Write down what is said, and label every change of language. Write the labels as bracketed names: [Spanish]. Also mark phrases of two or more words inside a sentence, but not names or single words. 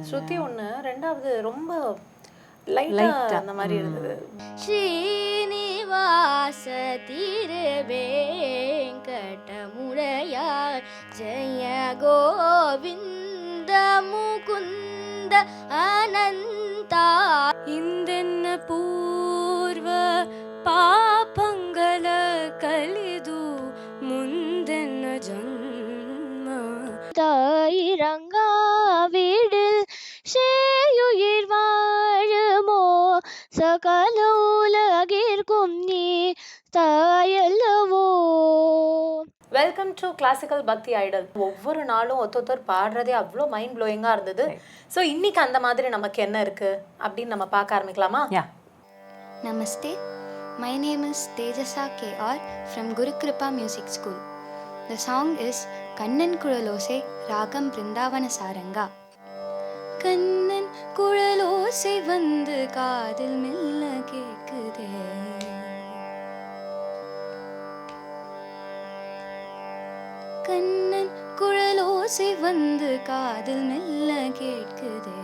[Tamil] ஸ்ருதி ஒன்று, ரெண்டாவது ரொம்ப லைட்டா அந்த மாதிரி இருந்தது. ஸ்ரீனிவாச திருவேங்கடமுடையாய் ஜெய கோவிந்த முகுந்த அனந்தா. [Kannada] ಇಂದೆನ್ನ ಪೂರ್ವ ಪಾಪಂಗಲ ಕಲಿದು ಮುಂದೆನ್ನ ಜನ್ಮ [Tamil] தாயிரங்காவிடில் சேயுயிர் வாழுமோ சகல உலகிற்கும் நீ தாயல்லவோ. [English] Welcome to Classical Bhakti Idol. [Tamil] ஒவ்வொரு நாளும் ஒருத்தர் பாடுறதே அவ்வளோ மைண்ட் ப்ளோயிங்காக இருந்தது. ஸோ இன்னைக்கு அந்த மாதிரி நமக்கு என்ன இருக்கு அப்படின்னு நம்ம பார்க்க ஆரம்பிக்கலாமா? [English] Namaste. My name is Tejasa KR from Guru Kripa Music School. The song is Kannan Kulalosai Ragam Vrindavana Saranga. [Tamil] கண்ணன் குழலோசை வந்து காதில் மெல்ல கேட்குதே. கண்ணன் குழலோசை வந்து காதில் மெல்ல கேட்குதே.